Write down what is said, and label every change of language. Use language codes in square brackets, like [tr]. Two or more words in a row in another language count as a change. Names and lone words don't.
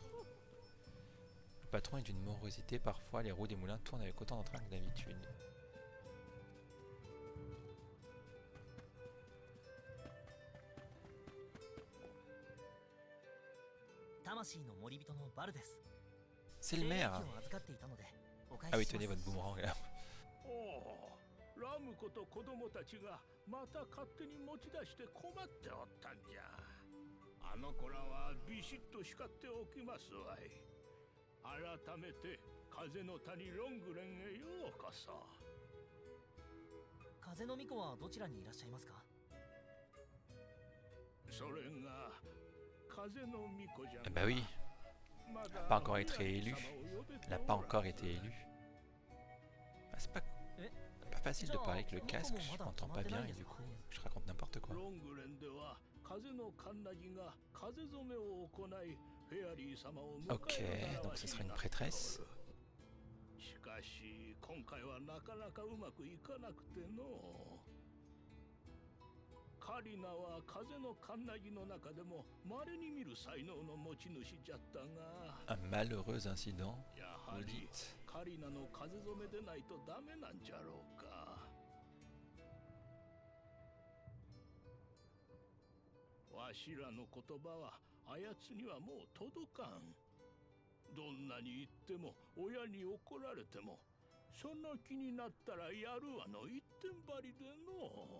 [fr] Le patron est d'une morosité, parfois les roues des moulins tournent avec autant d'entrain que d'habitude. C'est le maire. Ah oui, tenez votre boomerang là. [ja] ラムコと子供たちがまた勝手に持ち出して困っておったんじゃ。あの子らはビシッと叱っておきますわい。改めて風の谷ロングレンへようこそ。風の巫女はどちらにいらっしゃいますか？それが風の巫女じゃ。 [fr] Ah bah oui, elle n'a pas encore été élue. Elle n'a pas encore été élue. Ah, c'est pas facile de parler avec le casque, je m'entends pas bien et du coup je raconte n'importe quoi. Ok, donc ce sera une prêtresse. [ja] しかし今回はなかなかうまくいかなくての。カリナは風のカンナギの中でも稀に見る才能の持ち主じゃったが。 [fr] Un malheureux incident, [ja] やは [fr] vous [ja] り [fr] dites. [ja] カリナの風染めでないとダメなんじゃろうか。わしらの言葉はあやつにはもう届かん。どんなに言っても親に怒られてもそんな気になったらやるわの一点張りでの。